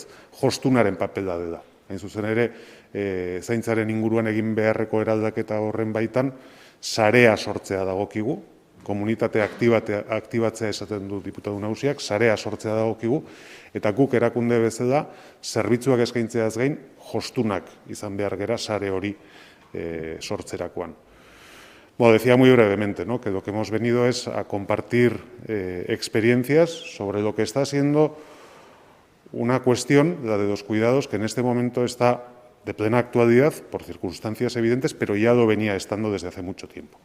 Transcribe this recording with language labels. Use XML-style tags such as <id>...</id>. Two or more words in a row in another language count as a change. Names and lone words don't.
<eu>Jostunaren papela dela. Hain zuzen ere, zaintzaren inguruan egin beharreko eraldaketa horren baitan, sarea sortzea dagokigu, komunitate aktibatzea esaten du diputatu nagusiak, sarea sortzea dagokigu, eta guk erakunde bezala, zerbitzuak eskaintzeaz gain, jostunak izan behar gera sare hori sortzerakoan.</eu> <es>Decía muy brevemente, ¿no?, que lo que hemos venido es a compartir experiencias sobre lo que está siendo una cuestión, la de los cuidados, que en este momento está de plena actualidad por circunstancias evidentes, pero ya lo venía estando desde hace mucho tiempo.</es>